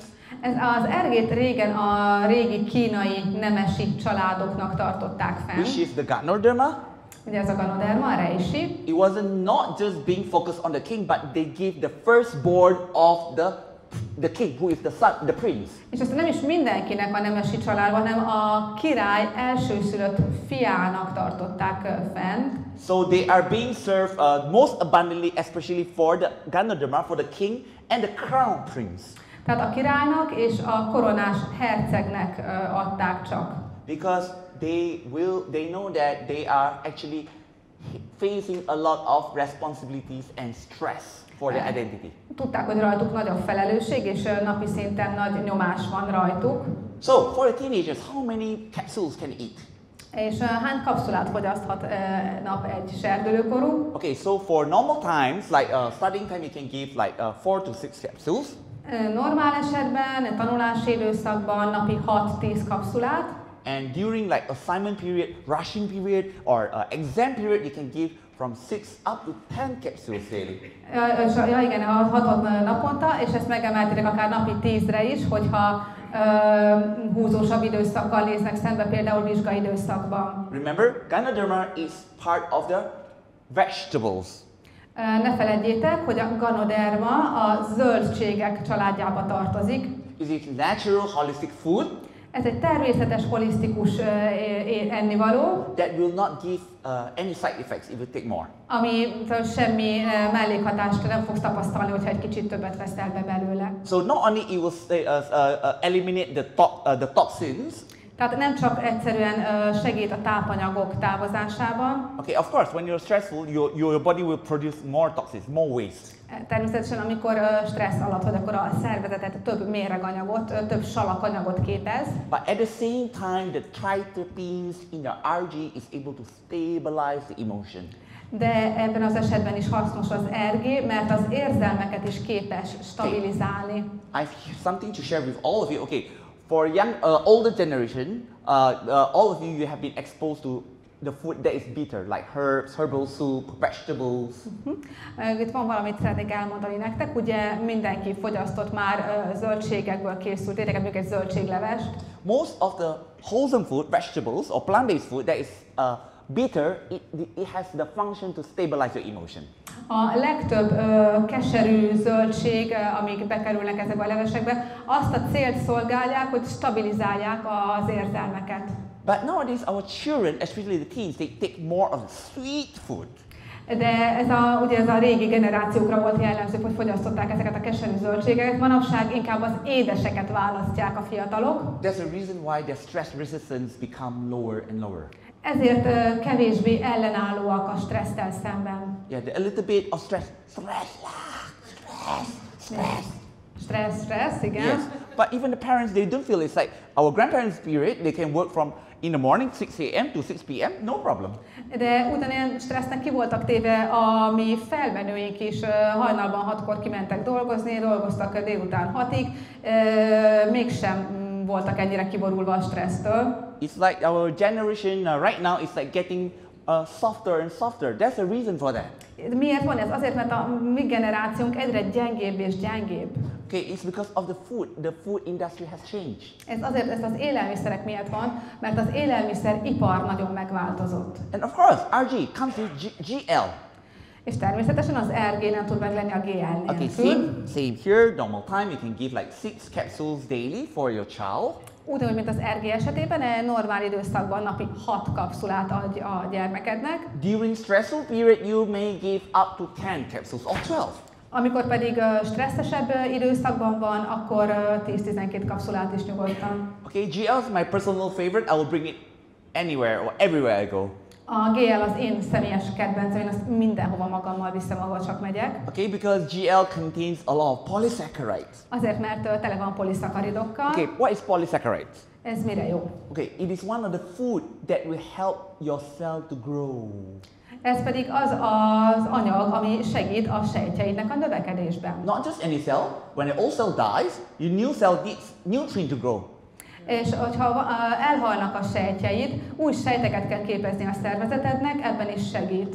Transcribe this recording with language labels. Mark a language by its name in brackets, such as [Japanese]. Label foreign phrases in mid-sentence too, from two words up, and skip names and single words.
[Hungarian] Ez az RG-t régen a régi kínai nemesi családoknak tartották fenn. [English] Which is the Ganoterápia. [Hungarian] Ugye ez a Ganoterápia, a reishi. [English] It wasn't not just being focused on the king, but they gave the firstborn of the king, who is the son, the prince. [Hungarian] És ezt nem is mindenkinek a nemesi családban, hanem a király elsőszülött fiának tartották fent. [English] So they are being served most abundantly, especially for the Ganoterápia, for the king and the crown prince. [Hungarian] Tehát a királynak és a koronás hercegnek adták csak. [English] Because they know that they are actually facing a lot of responsibilities and stress for their identity. [Hungarian] Tudták, hogy rajtuk nagy a felelősség, és napi szinten nagy nyomás van rajtuk. [English] So, for the teenagers, how many capsules can eat? [Hungarian] És hány kapszulát fogyaszthat nap egy serdülőkorú? [English] Okay, so for normal times, like studying time, you can give like 4 to 6 capsules. [Hungarian] Normál esetben, tanulási időszakban napi 6-10 kapszulát. [English] And during like assignment period, rushing period, or exam period, you can give from 6 up to 10 capsules daily. [Hungarian] Ja igen, 6 naponta, és ezt megemelték akár napi 10-re is, hogyha húzósabb időszakkal néznek szembe, például vizsgaidőszakban. [English] Remember, Ganoterápia is part of the vegetables. [Hungarian] Ne feledjétek, hogy a Ganoterápia a zöldségek családjába tartozik. [English] It is natural, holistic food. [Hungarian] Ez egy természetes, holisztikus ennivaló. [English] That will not give any side effects if you take more. [Hungarian] Ami semmi mellékhatást nem fogsz tapasztalni, hogyha egy kicsit többet veszel be belőle. [English] So not only it will eliminate the toxins. [Hungarian] Tehát nem csak egyszerűen segít a tápanyagok távozásában. [English] Okay, of course, when you're stressful, your body will produce more toxins, more waste. [Hungarian] Természetesen, amikor stressz alatt vagy, akkor a szervezetet több méreganyagot, több salakanyagot képez. [English] But at the same time, the triterpenes in the RG is able to stabilize the emotion. [Hungarian] De ebben az esetben is hasznos az RG, mert az érzelmeket is képes stabilizálni. [English] I have something to share with all of you. Okay, for young, older generation, all of you have been exposed to the food that is bitter, like herbs, herbal soup, vegetables. [Hungarian] Itt van valamit szeretnék elmondani nektek. Ugye mindenki fogyasztott már zöldségekből készült ételeket, mondjuk egy zöldséglevest. [English] Most of the wholesome food, vegetables or plant-based food that is bitter, it has the function to stabilize your emotion. [Hungarian] A legtöbb keserű zöldség, amik bekerülnek ezekbe a levesekbe, azt a célt szolgálják, hogy stabilizálják az érzelmeket. [English] But nowadays our children, especially the teens, they take more of the sweet food. [Hungarian] De ugye ez a régi generációkra volt jellemző, hogy fogyasztották ezeket a keserű zöldségeket. Manapság inkább az édeseket választják a fiatalok. [English] There's a reason why their stress resistance become lower and lower. [Hungarian] Ezért kevésbé ellenállóak a stresszel szemben. [English] Yeah, a little bit of stress. [Hungarian] Stressz, igen. [English] Yes, but even the parents, they don't feel it's like our grandparents' period, they can work from in the morning 6 a.m. to 6 p.m. No problem. [Hungarian] De ugyanilyen stressznek ki voltak téve a mi felmenőink is, hajnalban 6-kor kimentek dolgozni, dolgoztak délután 6-ig, mégsem voltak ennyire kiborulva a stressztől. [English] It's like our generation right now is like getting softer and softer. There's a reason for that. [Hungarian] Miért van ez? Azért, mert a mi generációnk egyre gyengébb és gyengébb. [English] Okay, it's because of the food. The food industry has changed. [Hungarian] Ez azért ez az élelmiszerek miatt van, mert az élelmiszeripar nagyon megváltozott. [English] And of course, RG comes with GL. [Hungarian] És természetesen az RG nem tud meglenni a GL [English] Okay, [Hungarian] nélkül. [English] same here. Normal time, you can give like 6 capsules daily for your child. [Hungarian] Ugyanúgy, mint az RG esetében, egy normál időszakban napi 6 kapszulát adj a gyermekednek. [English] During stressful period, you may give up to 10 capsules or 12. [Hungarian] Amikor pedig stresszesebb időszakban van, akkor 10-12 kapszulát is nyugodtan. [English] Okay, GL is my personal favorite. I will bring it anywhere or everywhere I go. [Hungarian] A GL az én személyes kedvencem, én azt mindenhova magammal viszem, ahol csak megyek. [English] Okay, because GL contains a lot of polysaccharides. [Hungarian] Azért, mert tele van poliszakaridokkal. [English] Okay, what is polysaccharides? [Hungarian] Ez mire jó? [English] Okay, it is one of the food that will help your cell to grow. [Hungarian] Ez pedig az az anyag, ami segít a sejtjeidnek a növekedésben. [English] Not just any cell. When an old cell dies, your new cell needs nutrient to grow. [Hungarian] És hogyha elhalnak a sejtjeid, új sejteket kell képezni a szervezetednek, ebben is segít.